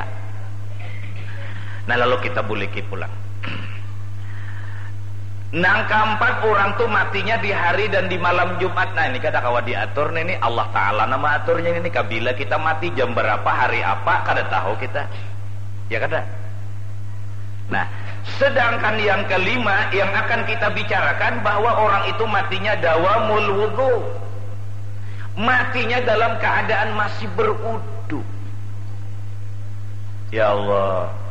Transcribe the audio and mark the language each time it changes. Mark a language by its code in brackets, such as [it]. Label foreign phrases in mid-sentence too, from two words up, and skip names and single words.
[bjn] Nah lalu kita buliki pulang. [id] Nang keempat orang tuh matinya di hari dan di malam Jumat. Nah ini [bjn] kada kawa [id] diatur nih Allah Ta'ala nama aturnya ini. Kabila kita mati jam berapa hari apa kada tahu kita. [bjn] Ya kada. [id] Nah sedangkan yang kelima yang akan kita bicarakan bahwa orang itu matinya [ar] دوام الوضوء. [id] Matinya dalam keadaan masih berwudu. Ya Allah.